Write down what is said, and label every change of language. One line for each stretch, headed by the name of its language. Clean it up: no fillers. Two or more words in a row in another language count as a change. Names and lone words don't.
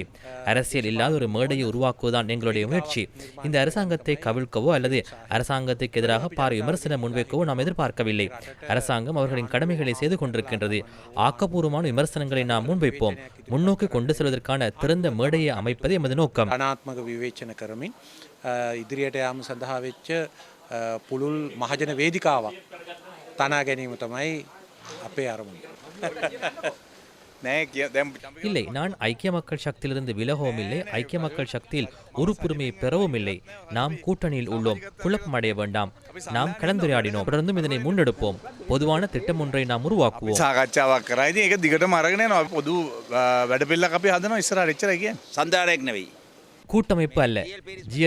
Tamil: அரசியல் இல்லாத ஒரு மேடையை உருவாக்குவதுதான் எங்களுடைய முயற்சி. இந்த அரசாங்கத்தை கவிழ்க்கவோ அல்லது அரசாங்கத்துக்கு எதிராக பாரிய விமர்சனம் முன்வைக்கவோ நாம் எதிர்பார்க்கவில்லை. அரசாங்கம் அவர்களின் கடமைகளை செய்து கொண்டிருக்கின்றது. ஆக்கப்பூர்வமான விமர்சனங்களை நாம் முன்வைப்போம். முன்னோக்கி கொண்டு செல்வதற்கான திறந்த மேடையை அமைப்பது எமது நோக்கம்.
Sinhala: ඉදිරියට යාම සඳහා වෙච්ච පුළුල් මහජන වේදිකාවක් තනා ගැනීම තමයි අපේ අරමුණ.
Tamil: இல்லை, நான் ஐக்கிய மக்கள் சக்தியிலிருந்து விலகவும் இல்லை, ஐக்கிய மக்கள் சக்தியில் உறுப்புரிமையை பெறவும் இல்லை. நாம் கூட்டணியில் உள்ளோம், குழப்பம் அடைய வேண்டாம். நாம் கலந்துரையாடினோம், தொடர்ந்தும் இதனை முன்னெடுப்போம். பொதுவான திட்டம் ஒன்றை நாம் உருவாக்குவோம். கூட்டமைப்பு அல்ல, ஜி.எல்.